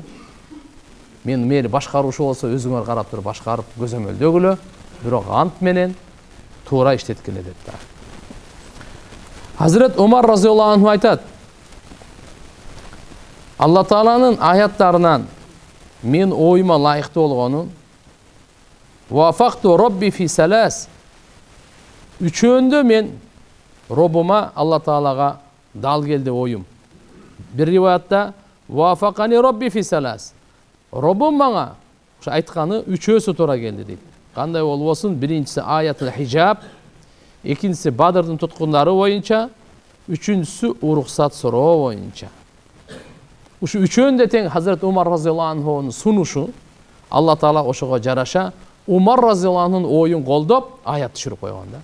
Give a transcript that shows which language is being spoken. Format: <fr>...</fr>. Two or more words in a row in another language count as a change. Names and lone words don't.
<ky>Мен мейли башкаруушу болсо өзүңөр карап туруп башкарып көзөмөлдөгүлө, бирок ант менен туура иштеткиле деп да. Хазирет Умар</ky> <ar>رضي الله عنه</ar> <ky>айтат: Алла Тааланын аяттарынан мен оюма лайыктуу болгонун</ky> <ar>وافقت ربي في ثلاث.</ar> <ky>Үчөөндө мен Робума Алла Таалага дал келди оюм. Бир риваятта</ky> <ar>وافقني ربي في ثلاث.</ar> <ky>Робум мага ошо айтканы үчөөсү туура келди дейт. Кандай болбосун, биринчиси</ky> <ar>آية الحجاب,</ar> <ky>экинчиси Бадырдын туткундары боюнча, үчүнчүсү уруксат суроо боюнча. Ушу үчөөндө тең Хазирет Умар</ky> <ar>رضي الله عنه</ar> <ky>сунушу, Алла Таала ошого жараша Умар</ky> <ar>رضي الله عنه</ar> <ky>оюн колдоп аят түшүрүп койгон да.</ky>